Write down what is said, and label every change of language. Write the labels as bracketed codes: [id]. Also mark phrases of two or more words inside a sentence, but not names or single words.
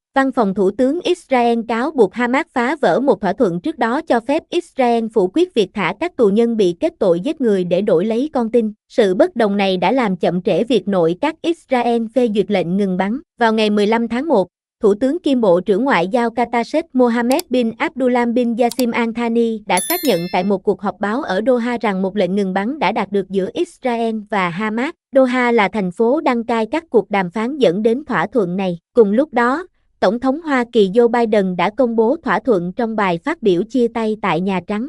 [vi] Văn phòng Thủ tướng Israel cáo buộc Hamas phá vỡ một thỏa thuận trước đó cho phép Israel phủ quyết việc thả các tù nhân bị kết tội giết người để đổi lấy con tin. Sự bất đồng này đã làm chậm trễ việc nội các Israel phê duyệt lệnh ngừng bắn. Vào ngày 15 tháng 1, Thủ tướng kiêm Bộ trưởng Ngoại giao Qatar Sheikh Mohammed bin Abdullah bin Jassim Al Thani đã xác nhận tại một cuộc họp báo ở Doha rằng một lệnh ngừng bắn đã đạt được giữa Israel và Hamas. Doha là thành phố đăng cai các cuộc đàm phán dẫn đến thỏa thuận này. Cùng lúc đó, Tổng thống Hoa Kỳ Joe Biden đã công bố thỏa thuận trong bài phát biểu chia tay tại Nhà Trắng.